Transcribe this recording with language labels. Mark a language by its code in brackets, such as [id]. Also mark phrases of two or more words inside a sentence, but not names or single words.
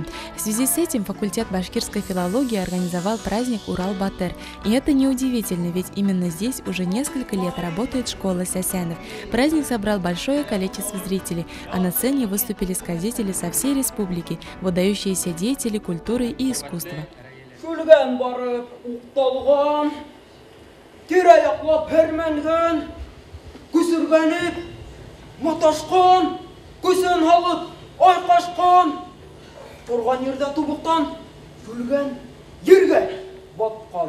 [ru] В связи с этим факультет башкирской филологии организовал праздник Урал-Батыр. И это неудивительно, ведь именно здесь уже несколько лет работает школа сясянов. Праздник собрал большое количество зрителей, а на сцене выступили сказители со всей республики, выдающиеся деятели культуры и искусства. [ba] Маташкан, көсен халык, айкашкан, торган ердә тубыктан, күлгән ергә баткан.